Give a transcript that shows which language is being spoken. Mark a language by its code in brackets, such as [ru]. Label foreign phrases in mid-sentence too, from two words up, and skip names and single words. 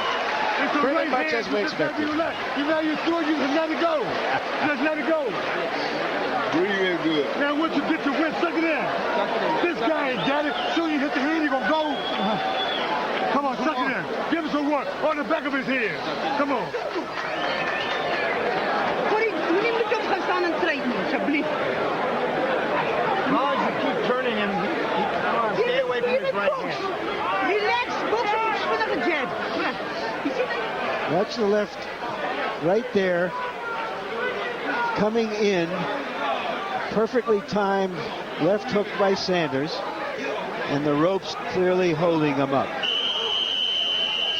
[en] Pretty much as we expected. You know you're through, you just let it go. Just let it go. Breathe good. Now once you get your win, suck it in. This guy ain't got it. Soon you hit the hand, you're going to go. Come on, suck it in. Give him some work on the back of his head. Come on. [af] Corrie, moenie met hom gaan staan en stryd nie, asseblief. [en] As you keep turning him, stay away from his right hand. [af] Relax, box hom vinnige jab. [en] You see that? That's the left right there, coming in, perfectly timed left hook by Sanders, and the ropes clearly holding him up.